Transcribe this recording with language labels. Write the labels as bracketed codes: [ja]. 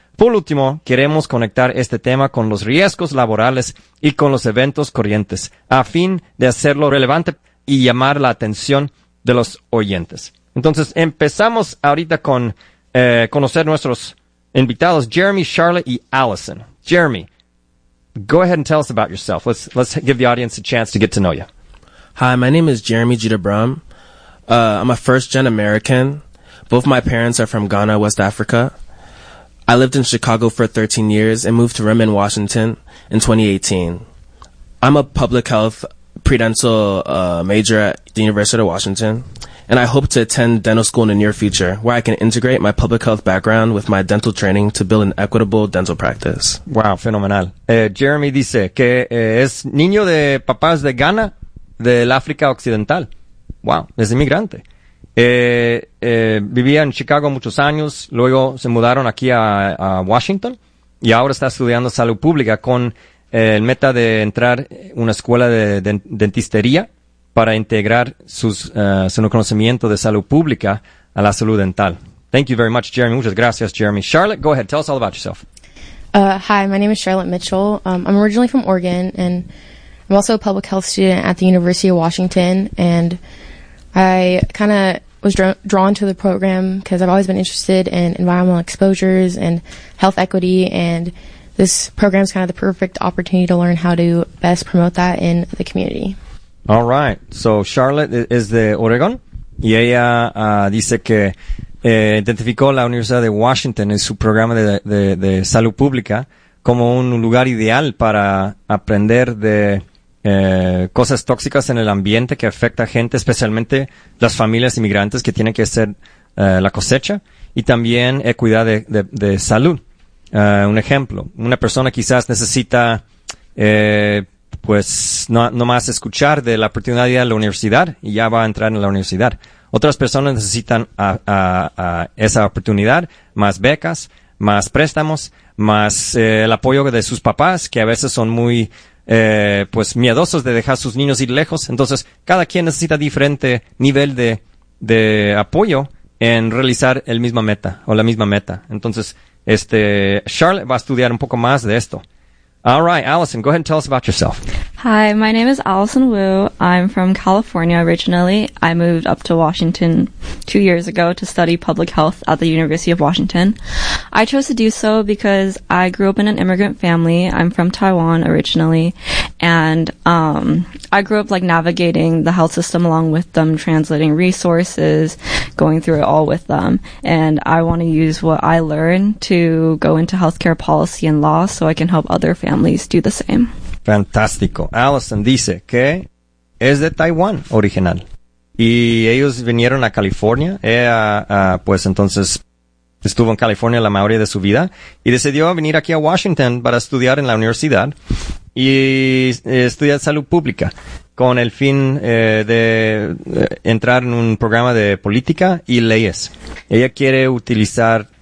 [es] Por último, queremos conectar este tema con los riesgos laborales y con los eventos corrientes, a fin de hacerlo relevante y llamar la atención de los oyentes. Entonces, empezamos ahorita con conocer nuestros invitados, Jeremy, Charlotte y Allison. [en] Jeremy, go ahead and tell us about yourself. Let's give the audience a chance to get to know you. Hi, my name is Jeremy Jeter-Brum. I'm a first-gen American. Both my parents are from Ghana, West Africa. I lived in Chicago for 13 years and moved to Redmond, Washington in 2018. I'm a public health pre-dental major at the University of Washington, and I hope to attend dental school in the near future where I can integrate my public health background with my dental training to build an equitable dental practice. [es] Wow, fenomenal. Jeremy dice que es niño de papás de Ghana, del África Occidental. Wow, es inmigrante. Vivía en Chicago muchos años, luego se mudaron aquí a Washington y ahora está estudiando salud pública con el meta de entrar una escuela de dentistería para integrar su conocimiento de salud pública a la salud dental. [en] Thank you very much, Jeremy. [es] Muchas gracias, Jeremy. [en] Charlotte, go ahead. Tell us all about yourself. Hi, my name is Charlotte Mitchell. I'm originally from Oregon and I'm also a public health student at the University of Washington, and I kind of was drawn to the program because I've always been interested in environmental exposures and health equity, and this program is kind of the perfect opportunity to learn how to best promote that in the community. All right. So Charlotte is [es] de Oregon, y ella dice que identificó la Universidad de Washington en su programa de salud pública como un lugar ideal para aprender de cosas tóxicas en el ambiente que afecta a gente, especialmente las familias inmigrantes que tienen que hacer la cosecha, y también equidad de salud. Un ejemplo, una persona quizás necesita no más escuchar de la oportunidad de ir a la universidad y ya va a entrar en la universidad. Otras personas necesitan a esa oportunidad, más becas, más préstamos, más el apoyo de sus papás, que a veces son muy miedosos de dejar sus niños ir lejos. Entonces, cada quien necesita diferente nivel de apoyo en realizar el mismo meta o la misma meta. Entonces, Charlotte va a estudiar un poco más de esto. [en] All right, Allison, go ahead and tell us about yourself. Hi, my name is Allison Wu. I'm from California originally. I moved up to Washington 2 years ago to study public health at the University of Washington. I chose to do so because I grew up in an immigrant family. I'm from Taiwan originally. And I grew up like navigating the health system along with them, translating resources, going through it all with them. And I want to use what I learned to go into healthcare policy and law so I can help other families do the same. [es] Fantástico. Allison dice que es de Taiwán original y ellos vinieron a California. Ella, entonces estuvo en California la mayoría de su vida y decidió venir aquí a Washington para estudiar en la universidad y estudiar salud pública con el fin de entrar en un programa de política y leyes. Ella quiere utilizar